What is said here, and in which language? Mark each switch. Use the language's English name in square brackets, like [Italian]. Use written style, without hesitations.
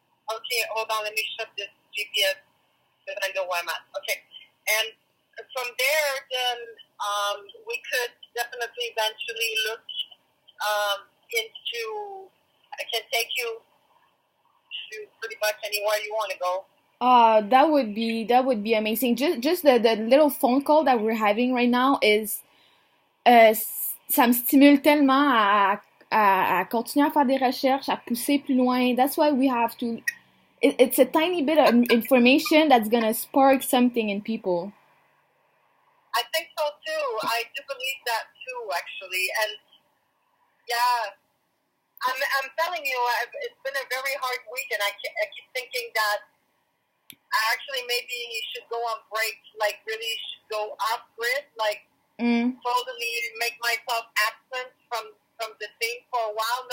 [English] Okay, hold on, let me shut this GPS because I know where I'm at. Okay, and from there, then we could definitely eventually look into. I can take you to pretty much anywhere you want to go. That would be amazing. Just the little phone call that we're having right now is, [French] ça me stimule tellement à continuer à faire des recherches, à pousser plus loin. [English] That's why we have to. It's a tiny bit of information that's gonna spark something in people. I think so too. I do believe that too, actually. And yeah, I'm telling you, it's been a very hard week, and I keep thinking that I actually maybe should go on break, like really should go off grid, like totally make myself absent from the thing for a while.